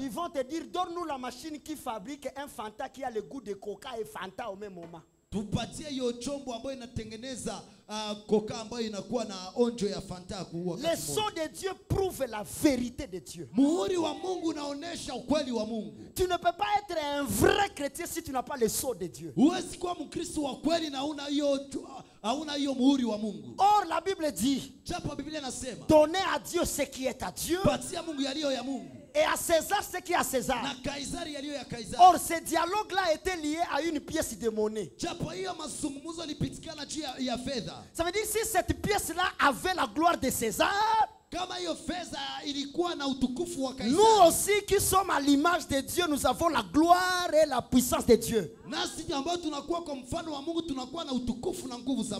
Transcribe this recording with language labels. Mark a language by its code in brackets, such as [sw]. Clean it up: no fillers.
[fr] ils vont te dire, donne-nous la machine qui fabrique un Fanta qui a le goût de Coca et Fanta au même moment. [sw] tupatie hiyo chombo ambayo inatengeneza Coca ambayo inakuwa na onjo ya Fanta kuua. [fr] Le sceau de Dieu prouve la vérité de Dieu. [sw] Muhuri wa Mungu unaonesha ukweli wa Mungu. [fr] Tu ne peux pas être un vrai chrétien si tu n'as pas le sceau de Dieu. [sw] Huwezi kuwa Mkristo wa kweli na hauna hiyo muhuri wa Mungu. [fr] Or, la Bible dit, [sw] Japo Biblia inasema, [fr] donnez à Dieu ce qui est à Dieu [sw] patia Mungu yaliyo ya Mungu [fr] et à César ce qui est à César. [sw] na Kaisari yaliyo ya Kaisari. [fr] Or, ce dialogue-là était lié à une pièce de monnaie. [sw] Japo hiyo mazungumzo yalipitikana juu ya fedha. [fr] Ça veut dire si cette pièce-là avait la gloire de César, [sw] Kama hiyo fedha ilikuwa na utukufu wa Kaisari, [fr] nous aussi qui sommes à l'image de Dieu, nous avons la gloire et la puissance de Dieu. [sw] nasi ambao tunakuwa kwa mfano wa Mungu tunakuwa na utukufu na nguvu za